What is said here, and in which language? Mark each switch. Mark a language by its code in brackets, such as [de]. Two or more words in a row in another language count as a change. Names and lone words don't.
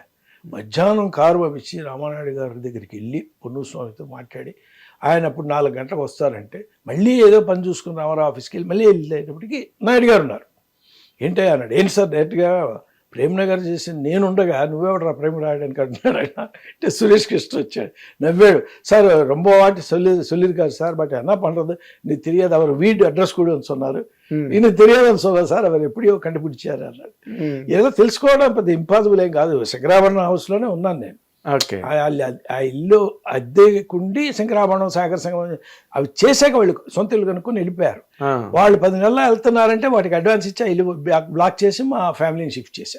[te] మధ్యాహ్నం కారు పంపించి రామానాయుడు గారి దగ్గరికి వెళ్ళి పొన్నుస్వామితో మాట్లాడి, ఆయన అప్పుడు 4 గంటలకు వస్తారంటే మళ్ళీ ఏదో పని చూసుకుని రామారావు ఆఫీస్కి వెళ్ళి మళ్ళీ వెళ్ళేటప్పటికి నాయుడు గారు ఉన్నారు. ఏంటి అన్నాడు. ఏంటి సార్ డైరెక్ట్గా ప్రేమ్ నగర్ చేసి నేనుండగా నువ్వెవడరా ప్రేమ రాయడానికి అంటున్నాడు ఆయన. అంటే సురేష్ కృష్ణ వచ్చాడు, నవ్వాడు. [ta] సార్ ரொம்ப வாட்டி சொல்லியிருக்காரு சார், பட் என்ன பண்ணுறது, நீ தெரியாது, அவர் வீடு அட்ரஸ் கூட சொன்னார், இன்னும் தெரியாదని சொன்னார் సార్, அவர் எப்படியோ [te] కనిపించారు అన్నాడు. ఏదో తెలుసుకోవడం పెద్ద ఇంపాసిబుల్ ఏం కాదు. శంకరాభరణం హౌస్లోనే ఉన్నాను నేను. ఆ ఇల్లు అద్దెకుండి శంకరాభరణం, సాగర సంగమం అవి చేశాక వాళ్ళు సొంత ఇల్లు కనుక్కొని వెళ్ళిపోయారు. వాళ్ళు 10 నెలలు వెళ్తున్నారంటే వాటికి అడ్వాన్స్ ఇచ్చి ఆ ఇల్లు బ్లాక్ చేసి మా ఫ్యామిలీని షిఫ్ట్ చేశారు.